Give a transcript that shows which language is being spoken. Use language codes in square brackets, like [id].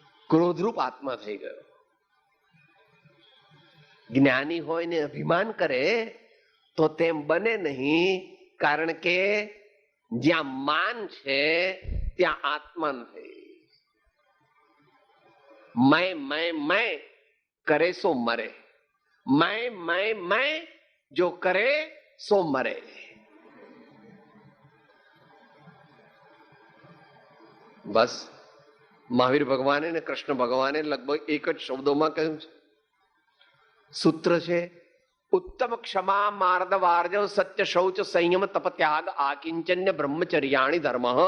[gu] ક્રોધરૂપ આત્મા થઈ ગયો. જ્ઞાની હોય ને અભિમાન કરે તો તેમ બને નહીં, કારણ કે જ્યાં માન છે ત્યાં આત્મા નથી. [hi] मैं करे सो मरे, मैं जो करे सो मरे. [gu] બસ મહાવીર ભગવાને ને કૃષ્ણ ભગવાને લગભગ એક જ શબ્દોમાં કહ્યું છે. સૂત્ર છે [sa] ઉત્તમ ક્ષમા માર્દ વાર્જવ સત્ય શૌચ સંયમ તપ ત્યાગ આકિંચન્ય બ્રહ્મચર્યાણી ધર્મ.